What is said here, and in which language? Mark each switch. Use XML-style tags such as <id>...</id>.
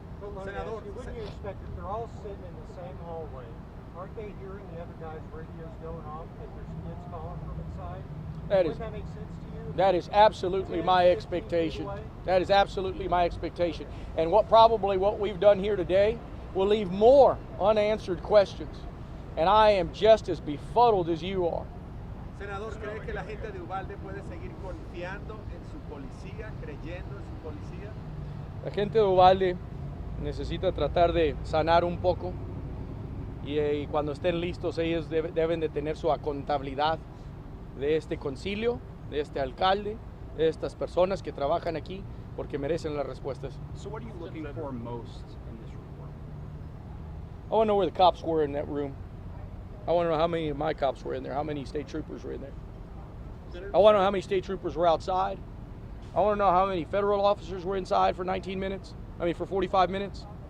<en>But let me ask you, wouldn't you expect if they're all sitting in the same hallway, aren't they hearing the other guy's radios going off if there's kids calling from inside? Wouldn't that make sense to you? That is absolutely my expectation. That is absolutely my expectation. And what we've done here today will leave more unanswered questions. And I am just as befuddled as you are.</en> <es>Senador, ¿cree que la gente de Uvalde puede seguir confiando en su policía, creyendo en su policía? La gente de Uvalde necesita tratar de sanar un poco y cuando estén listos ellos deben de tener su contabilidad de este concilio, de este alcalde, de estas personas que trabajan aquí porque merecen las respuestas.</es> <en>So what are you looking for most in this report? I want to know where the cops were in that room. I want to know how many of my cops were in there, how many state troopers were in there. I want to know how many state troopers were outside. I want to know how many federal officers were inside for 45 minutes.</en>